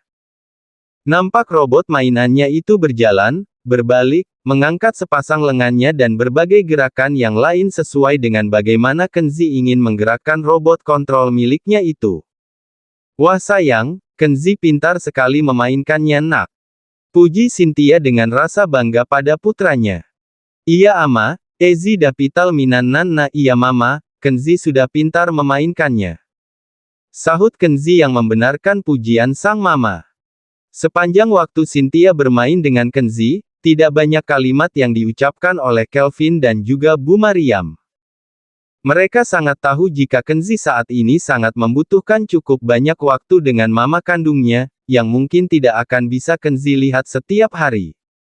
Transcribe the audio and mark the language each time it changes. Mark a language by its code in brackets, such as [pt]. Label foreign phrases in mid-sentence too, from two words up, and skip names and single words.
[id] Nampak robot mainannya itu berjalan, berbalik, mengangkat sepasang lengannya dan berbagai gerakan yang lain sesuai dengan bagaimana Kenzi ingin menggerakkan robot kontrol miliknya itu. Wah sayang, Kenzi pintar sekali memainkannya nak. Puji Cynthia dengan rasa bangga pada putranya. Iya ama, Ezi dapital minan na iya mama, Kenzi sudah pintar memainkannya. Sahut Kenzi yang membenarkan pujian sang mama. Sepanjang waktu Cynthia bermain dengan Kenzi, tidak banyak kalimat yang diucapkan oleh Kelvin dan juga Bu Mariam. Mereka sangat tahu jika Kenzi saat ini sangat membutuhkan cukup banyak waktu dengan mama kandungnya, yang mungkin tidak akan bisa Kenzi lihat setiap hari.